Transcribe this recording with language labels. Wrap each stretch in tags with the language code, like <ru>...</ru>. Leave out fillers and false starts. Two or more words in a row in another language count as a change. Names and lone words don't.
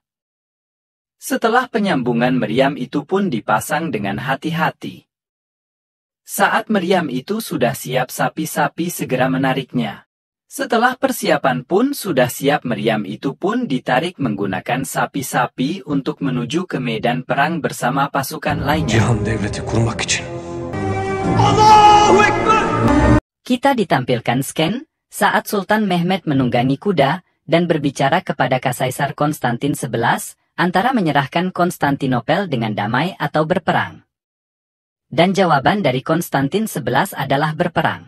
<id>Setelah penyambungan meriam itu pun dipasang dengan hati-hati. Saat meriam itu sudah siap sapi-sapi segera menariknya. Setelah persiapan pun sudah siap meriam itu pun ditarik menggunakan sapi-sapi untuk menuju ke medan perang bersama pasukan lainnya.</id> <tr>Cihan devleti kurmak için.</tr> <ar>الله أكبر!</ar> <id>Kita ditampilkan scan saat Sultan Mehmed menunggangi kuda dan berbicara kepada Kaisar Konstantin XI antara menyerahkan Konstantinopel dengan damai atau berperang. Dan jawaban dari Konstantin XI adalah berperang.</id>